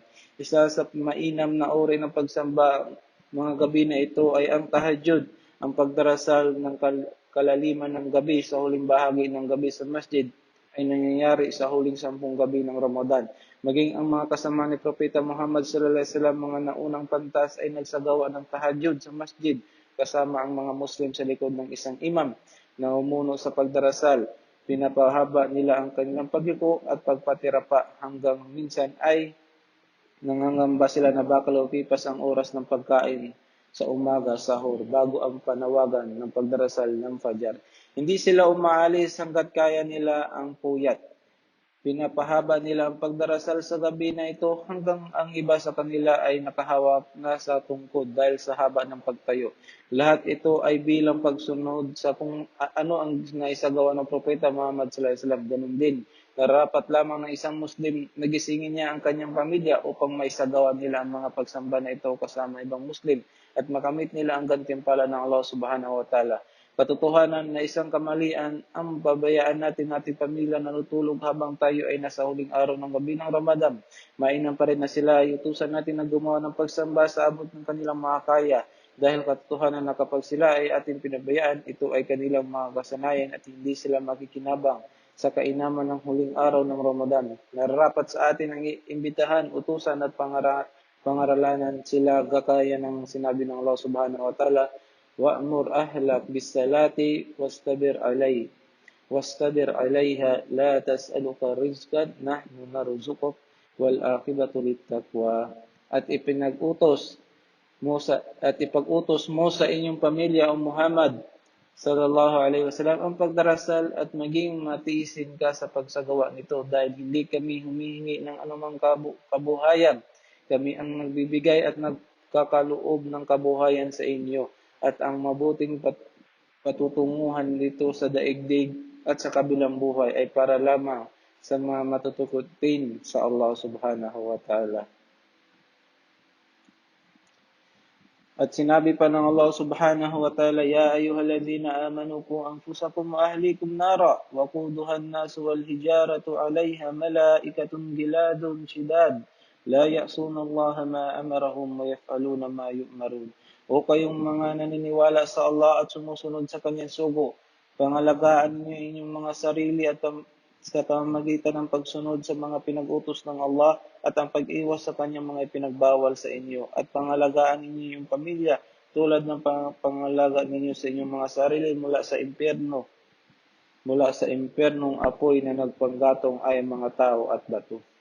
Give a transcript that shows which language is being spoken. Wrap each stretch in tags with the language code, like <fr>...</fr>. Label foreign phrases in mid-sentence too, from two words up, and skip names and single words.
<tl>Isa sa mainam na uri ng pagsamba mga gabi na ito ay ang tahajjud, ang pagdarasal ng kalaliman ng gabi sa huling bahagi ng gabi sa masjid ay nangyayari sa huling 10 gabi ng Ramadan. Maging ang mga kasama ni Propeta Muhammad</tl> <ar>صلى الله عليه وسلم</ar> <tl>mga naunang pantas ay nagsagawa ng tahajjud sa masjid kasama ang mga Muslim sa likod ng isang imam na umuno sa pagdarasal. Pinapahaba nila ang kanilang pagyuko at pagpatira pa hanggang minsan ay nangangamba sila na baka lumipas ang oras ng pagkain sa umaga, sahur, bago ang panawagan ng pagdarasal ng Fajar. Hindi sila umaalis hanggat kaya nila ang puyat. Pinapahaba nila ang pagdarasal sa gabi na ito hanggang ang iba sa kanila ay nakahawak na sa tungkod dahil sa haba ng pagtayo. Lahat ito ay bilang pagsunod sa kung ano ang naisagawa ng Propeta Muhammad</tl> <ar>صلى الله عليه وسلم.</ar> <tl>Ganun din, narapat lamang ng isang Muslim na gisingin niya ang kanyang pamilya upang maisagawa nila ang mga pagsamba na ito kasama ibang Muslim at makamit nila ang gantimpala ng Allah</tl> <ar>سبحانه وتعالى.</ar> <tl>Katotohanan na isang kamalian ang pabayaan natin ating pamilya na natutulog habang tayo ay nasa huling araw ng gabi ng Ramadan. Mainam pa rin na sila ay utusan natin na gumawa ng pagsamba sa abot ng kanilang makakaya. Dahil katotohanan na kapag sila ay ating pinabayaan, ito ay kanilang mga kasanayan at hindi sila makikinabang sa kainaman ng huling araw ng Ramadan. Nararapat sa atin ang imbitahan, utusan at pangaralan sila gakaya ng sinabi ng Allah</tl> <ar>سبحانه وتعالى، وأمر أهلك بالصلاة واصطبر عليها لا نسألك رزقا نحن نرزقك والعاقبة للتقوى.</ar> <tl>At ipag-utos mo sa inyong pamilya o Muhammad</tl> <ar>صلى الله عليه وسلم</ar> <tl>ang pagdarasal at maging matiisin ka sa pagsagawa nito dahil hindi kami humihingi ng anumang kabuhayan. Kami ang nagbibigay at nagkakaloob ng kabuhayan sa inyo at ang mabuting patutunguhan dito sa daigdig at sa kabilang buhay ay para lamang sa mga matutukutin sa Allah</tl> <ar>سبحانه وتعالى.</ar> <tl>At sinabi pa ng Allah</tl> <ar>سبحانه وتعالى، يا أيها الذين آمنوا قوا أنفسكم وأهليكم نارا وقودها الناس والحجارة عليها ملائكة غلاظ شداد لا يعصون الله ما أمرهم ويفعلون ما يؤمرون.</ar> <tl>O kayong mga naniniwala sa Allah at sumusunod sa kanyang sugo, pangalagaan niyo inyong mga sarili at sa pamamagitan ng pagsunod sa mga pinag-utos ng Allah at ang pag-iwas sa kanyang mga ipinagbawal sa inyo at pangalagaan ninyo yung pamilya tulad ng pangalaga ninyo sa inyong mga sarili mula sa impyernong apoy na nagpanggatong ay mga tao at bato.</tl>